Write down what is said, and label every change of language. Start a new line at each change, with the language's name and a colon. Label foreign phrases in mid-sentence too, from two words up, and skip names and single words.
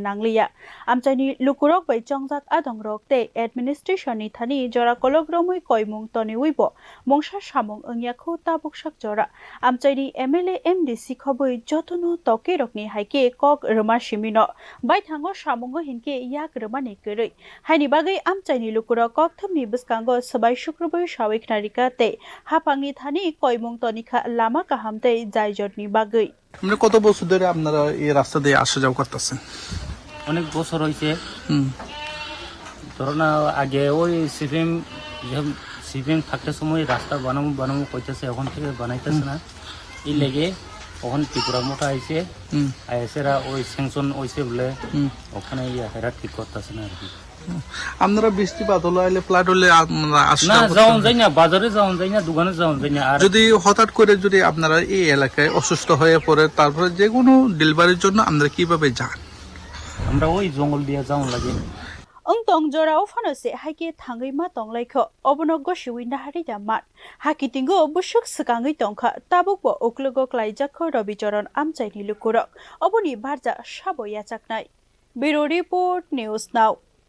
Kok Borok: nangliya amchaini lukurok bai chongjak adong rok te administration ni thani jora kologrom koimung toni uibo mongsa samung ongyakho tabuk sak jora amchaini MLA MDC khoboi jotono toke rokni haike kok roma simino bai thango samungo hinke yak romani koroi haini bagai amchaini lukuro kok thumni buskango sabai shukrobai sawik narika te hapangi thani koimung tonikha lama kahamte jaijotni bagai
Bangla: মানে কত বছর ধরে আপনারা এই রাস্তা দিয়ে আসা যাওয়া করতেছেন? অনেক বছর হইছে। ধরনা আগে ওই সিপিএম থাকতে সময় রাস্তা বানাবো কইতেছে, এখন থেকে বানাইতেছে না। এই লেগে ওখানে ত্রিপুরা মোটা আইছে, আইসেরা ওই স্যাংশন হইছে বলে ওখানে হেরা ঠিক করতেছে না আর কি। আপনারা বৃষ্টিপাত হলো আইলে প্লাট হলে আপনারা আসা না যাওন যায় না, বাজারে যাওন যায় না, দোকানে যাওন যায় না। আর যদি হঠাৎ করে যদি আপনারা এই এলাকায় অসুস্থ হয়ে পড়ে তারপরে যে কোনো ডেলিভারির জন্য আপনারা কিভাবে যান? আমরা ওই জঙ্গল দিয়ে যাওন লাগে।
Kok Borok: Tong jora ofanose haike thangai ma tonglaikho obonogo shiwin hari damat hakitingo busuk sakangai tongkha tabukbo oklogo klaijakho Rabicharan amchaini lukurok oboni barja sabo yachaknai
English: Bureau Report News Now